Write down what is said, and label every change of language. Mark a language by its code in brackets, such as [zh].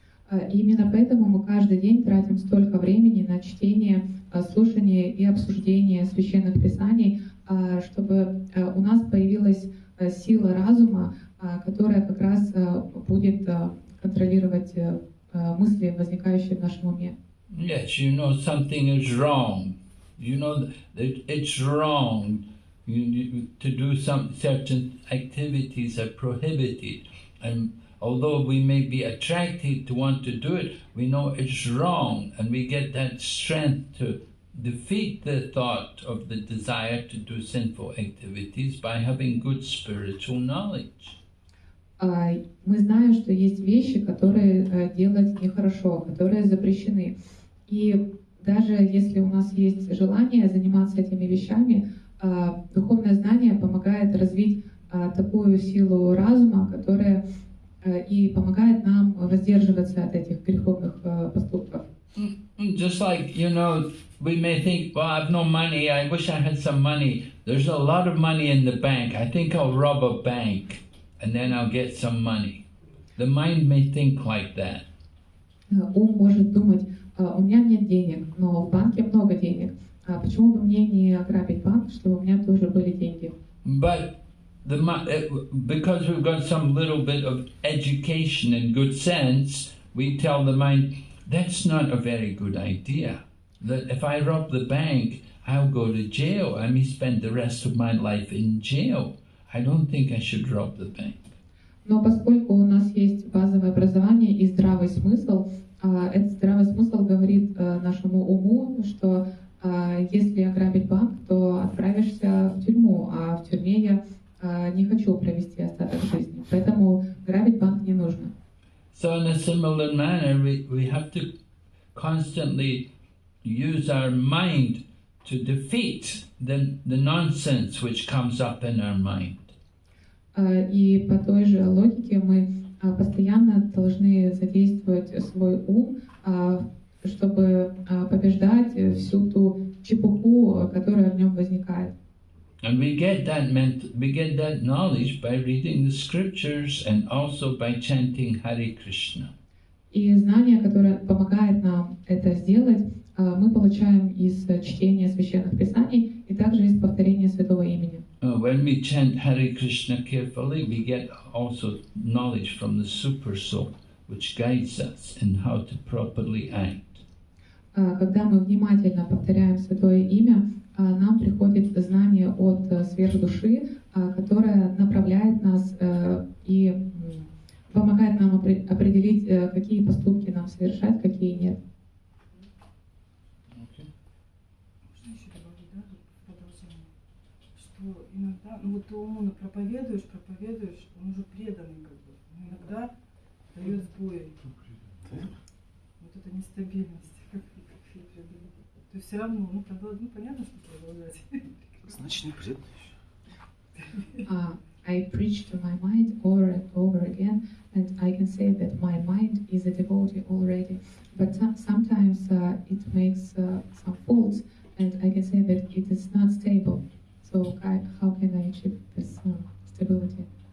[ru] Именно поэтому мы каждый день тратим столько времени на чтение, слушание и обсуждение священных писаний, чтобы у нас появилась сила разума, которая как раз будет контролировать мысли, возникающие в нашем уме. [en] Yes, you know something is wrong. You know that it's wrong. To do some certain activities are prohibited, and although we may be attracted to want to do it, we know it's wrong, and we get that strength to defeat the thought of the desire to do sinful activities by having good spiritual knowledge. [ru] Мы знаем, что есть вещи, которые делать нехорошо, которые запрещены. И даже если у нас есть желание заниматься этими вещами, духовное знание помогает развить такую силу разума, которая и помогает нам воздерживаться от этих греховных поступков. [en] Just like, you know, we may think, well, I've no money, I wish I had some money. There's a lot of money in the bank. I think I'll rob a bank and then I'll get some money. The mind may think like that. [ru] Ум может думать, у меня нет денег, но в банке много денег. Почему бы мне не ограбить банк, чтобы у меня тоже были деньги? [en] But because we've got some little bit of education and good sense, we tell the mind, that's not a very good idea. That if I rob the bank, I'll go to jail. I may spend the rest of my life in jail. I don't think I should rob the bank. [ru] Но поскольку у нас есть базовое образование и здравый смысл, этот здравый смысл говорит нашему уму, что если ограбить банк, то отправишься в тюрьму, а в тюрьме я не хочу провести остаток жизни. Поэтому грабить банк не нужно. [en] So in a similar manner, we have to constantly use our mind to defeat the nonsense which comes up in our mind. [ru] И по той же логике мы постоянно должны задействовать свой ум, чтобы побеждать всю ту чепуху, которая в нем возникает. [en] And we get that knowledge by reading the scriptures and also by chanting Hare Krishna. [ru] И знание, которое помогает нам это сделать, мы получаем из чтения священных писаний и также из повторения святого имени. [en] when we chant Hare Krishna carefully, we get also knowledge from the Super Soul, which guides us in how to properly act. [ru] Когда мы внимательно повторяем Святое Имя, нам приходит знание от сверхдуши, которая направляет нас и помогает нам определить, какие поступки нам совершать, какие нет. Можно еще добавить, да, тут продолжение, что иногда, ну вот умно проповедуешь, он уже преданный как бы, но иногда дает сбои. Вот эта нестабильность, как преданный. То есть все равно, ну понятно, что продолжать. Значит, не преданный. [en] I preach to my mind over and over again, and I can say that my mind is a devotee already. But sometimes it makes some faults, and I can say that it is not stable. So how can I achieve this stability?